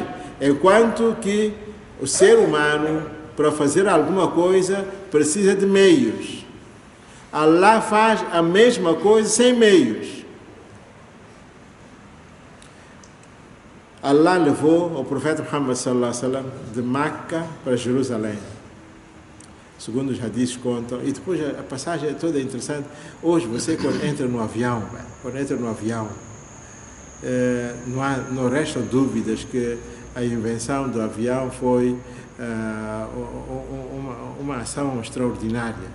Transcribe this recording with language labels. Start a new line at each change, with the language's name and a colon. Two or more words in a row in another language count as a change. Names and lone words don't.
Portuguese: É quanto que o ser humano, para fazer alguma coisa, precisa de meios. Allah faz a mesma coisa sem meios. Allah levou o profeta Muhammad
Arabic: صلى الله عليه وسلم
Portuguese: de Meca para Jerusalém, segundo os hadiths contam, e depois a passagem é toda interessante. Hoje você quando entra no avião, não restam dúvidas que a invenção do avião foi uma ação extraordinária.